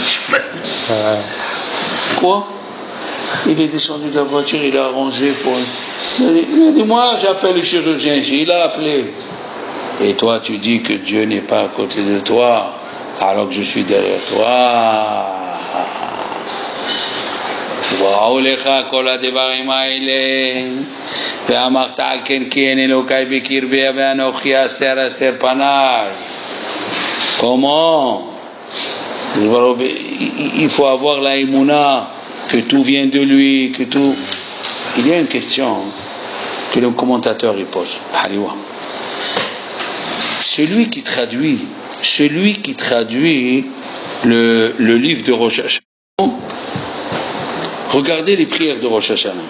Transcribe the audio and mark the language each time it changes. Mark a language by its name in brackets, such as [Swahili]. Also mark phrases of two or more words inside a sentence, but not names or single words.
[French] Quoi? Il est descendu de la voiture, il a arrangé pour... Il a dit, moi j'appelle le chirurgien ici, il a appelé. Et toi tu dis que Dieu n'est pas à côté de toi, alors que je suis derrière toi. [Hebrew] וראו לך כל הדברים האלה ואמרת על כן כי אין אלוקי בקרבי ואנוכי אסתר אסתר פניי. [French] Comment? Il faut avoir la émouna que tout vient de lui, que tout... Il y a une question que le commentateur il pose. Celui qui traduit le livre de Rosh Hashanah, regardez les prières de Rosh Hashanah.